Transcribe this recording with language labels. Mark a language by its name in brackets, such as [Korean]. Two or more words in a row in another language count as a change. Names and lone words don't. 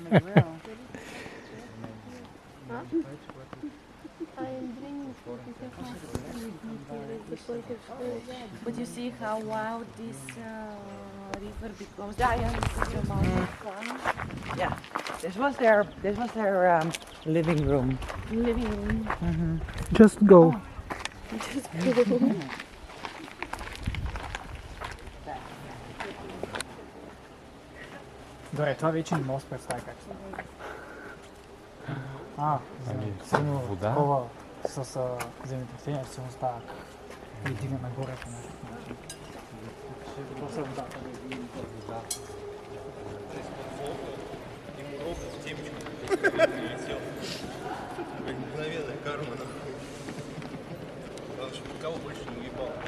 [English] I am bringing food because my sister with me here at the point of school. But you see how wild this river becomes. Giant amount. Yeah. This was their living room. Living room. Just go. Just go. [Bulgarian] Добре, това вече не мога да се представя как става. Сигурно такова с земетресение, сигурно става и дига нагоре по някакъв начин. Това са водата. [Russian] Мгновенная карма, нахуй. Главное, чтобы никого больше не уебал.